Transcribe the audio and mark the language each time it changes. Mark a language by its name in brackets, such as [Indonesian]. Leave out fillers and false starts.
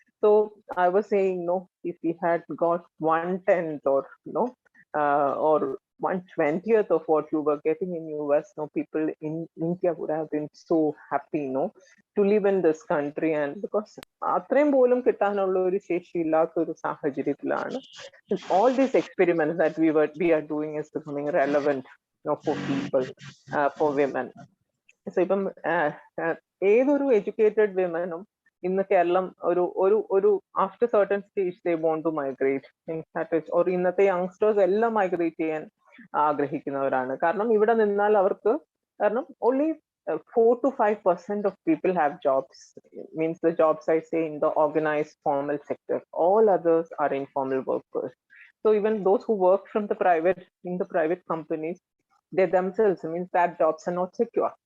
[English] So I was saying, if we had got 1/10 or or 1/20th of what you were getting in US, people in India would have been so happy, to live in this country. And because [Malayalam] അത്രയും പോലും കിട്ടാനുള്ള ഒരു ശേഷി ഇല്ലാത്ത ഒരു സാഹചര്യത്തിലാണ് [English] all these experiments that we are doing is becoming relevant for people, for women. [Malayalam] So ഇപ്പം ഏതൊരു എഡ്യൂക്കേറ്റഡ് വിമനും ഇന്ന് കേരളം ഒരു after certain stage [English] they want to migrate or [Malayalam] ഇന്നത്തെ യങ്സ്റ്റേഴ്സ് എല്ലാം മൈഗ്രേറ്റ് ചെയ്യാൻ ആഗ്രഹിക്കുന്നവരാണ്. കാരണം ഇവിടെ നിന്നാൽ അവർക്ക് [English] only 4 to 5% of people have jobs. Means the jobs I say in the organized formal sector. All others are informal workers. So even those who work from in the private companies, they themselves means that jobs are not secure.